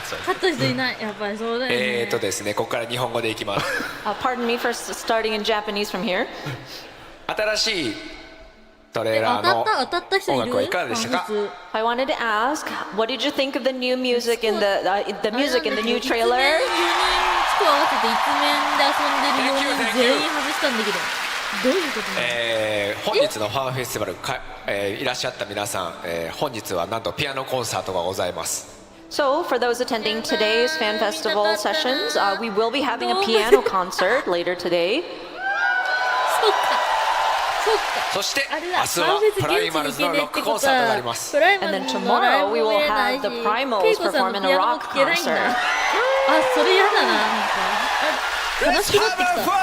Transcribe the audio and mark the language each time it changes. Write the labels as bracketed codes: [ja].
[ja] 勝った人いない。やっぱりそうだよね。ですね、ここから日本語でいきます。 [en] Pardon me for starting in Japanese from here. [ja] 新しいトレーラーの音楽はいかがでしたか？ [en] I wanted to ask, what did you think of the new music in the music in the new trailer? [ja] 4人合わせて一面で遊んでる4人全員外したんだけど、どういうことなの？本日のファンフェスティバルいらっしゃった皆さん、本日はなんとピアノコンサートがございます。 [en] So, for those attending today's fan festival sessions, we will be having a piano concert later today. [ja] そして明日はプライマルズのロックコンサートがあります。 [en] And then tomorrow we will have the Primals perform in a rock concert. [ja] あ、それやだな、なんか悲しくなってきた。